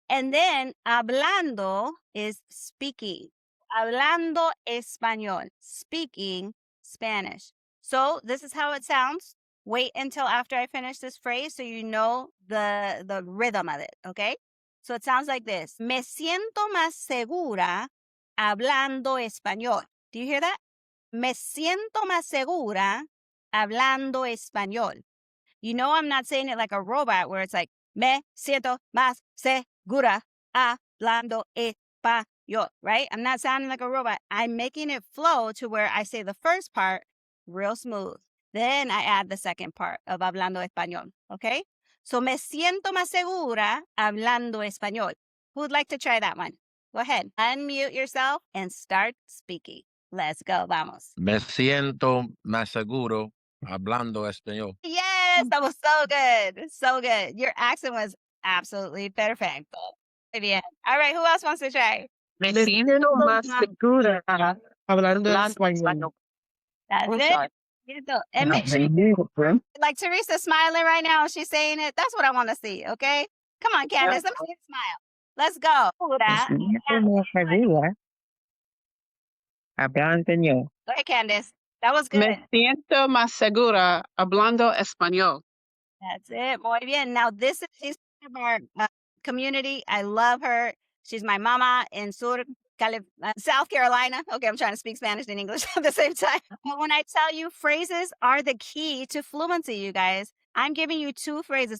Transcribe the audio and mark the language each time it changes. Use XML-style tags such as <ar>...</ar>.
<en>And then</en> <es>hablando</es> <en>is speaking.</en> <es>Hablando español.</es> <en>Speaking Spanish. So this is how it sounds. Wait until after I finish this phrase so you know the rhythm of it, okay? So it sounds like this.</en> <es>Me siento más segura hablando español.</es> <en>Do you hear that?</en> <es>Me siento más segura hablando español.</es> <en>You know I'm not saying it like a robot where it's like,</en> <es>me siento más segura hablando español,</es> <en>right? I'm not sounding like a robot. I'm making it flow to where I say the first part real smooth. Then I add the second part of</en> <es>hablando español,</es> <en>okay?</en> <es>So me siento más segura hablando español.</es> <en>Who'd like to try that one? Go ahead. Unmute yourself and start speaking. Let's go.</en> <es>Vamos. Me siento más seguro hablando español.</es> <en>Yes, that was so good. So good. Your accent was absolutely perfect.</en> <es>Muy bien.</es> <en>All right, who else wants to try?</en> <es>Me siento más segura Hablando hablando español. español.</es> <en>That's I'm it. sorry.</en> <es>Cierto.</es> <en>And make sure, like Teresa smiling right now, she's saying it. That's what I want to see, okay? Come on, Candace, let me see you smile. Let's go.</en> <es>Me siento más segura hablando español.</es> <en>Go ahead, Candace. That was good.</en> <es>Me siento más segura hablando español.</es> <en>That's it.</en> <es>Muy bien.</es> <en>Now, this is she's part of our community. I love her. She's my mama in South Carolina. Okay, I'm trying to speak Spanish and English at the same time. But when I tell you phrases are the key to fluency, you guys, I'm giving you 2 phrases.</en>